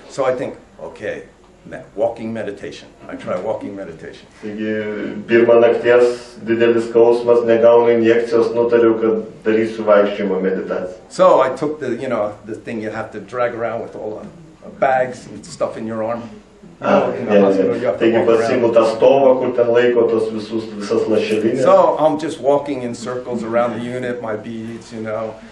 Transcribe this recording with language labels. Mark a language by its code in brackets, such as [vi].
[en] So I think, okay, walking meditation. I try walking meditation. [lt] Taigi, pirmą nakties didelis skausmas, negaunu injekcijos, nutariau, kad darysiu vaikščiojimo meditaciją. [en] So I took the, you know, the thing you have to drag around with all the bags and stuff in your arm. [lt] Taigi pasiimu tą stovą, kur ten laiko tos visas lašelinės. [en] So I'm just walking in circles around the unit, my beads, you know.